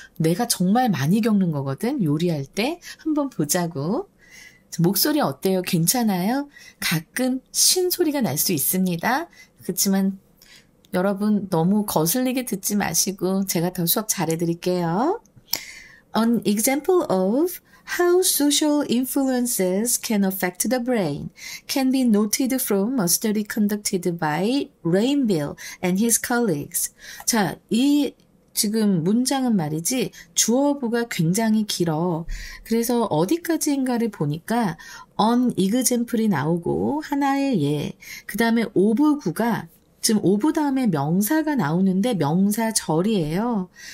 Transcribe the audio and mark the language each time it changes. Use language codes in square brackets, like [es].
[ko] 내가 정말 많이 겪는 거거든. 요리할 때 한번 보자고. 목소리 어때요? 괜찮아요? 가끔 쉰 소리가 날 수 있습니다. 그렇지만 여러분 너무 거슬리게 듣지 마시고 제가 더 수업 잘해드릴게요. [en] An example of how social influences can affect the brain can be noted from a study conducted by Rainville and his colleagues. [ko] 자, 이 지금 문장은 말이지 주어부가 굉장히 길어. 그래서 어디까지인가를 보니까 an example이 나오고 하나의 예, 그 다음에 of구가 지금 of 다음에 명사가 나오는데 명사절이에요.